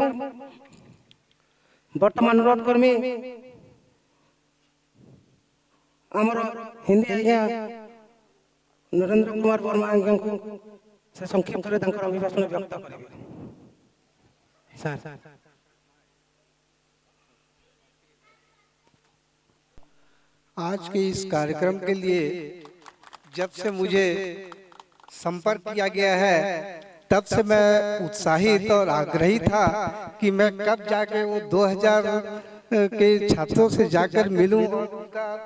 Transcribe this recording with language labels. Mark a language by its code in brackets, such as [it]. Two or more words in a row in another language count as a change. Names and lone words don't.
[or] ବର୍ତ୍ତମାନ ଅନୁରୋଧ କରମି ଆମର ହିନ୍ଦୀ ଆଜ୍ଞା ନରେନ୍ଦ୍ର କୁମାର ବର୍ମା ଆଜ୍ଞାଙ୍କୁ ସେ ସଂକ୍ଷିପ୍ତରେ ତାଙ୍କର ଅଭିଭାଷଣ ବ୍ୟକ୍ତ କରିବେ। ସାର୍ [hi] आज के इस कार्यक्रम के लिए जब से मुझे संपर्क किया गया है तब से मैं उत्साहित और आग्रही था कि मैं कब जाके वो 2000 के छात्रों से जाकर मिलूं और उनका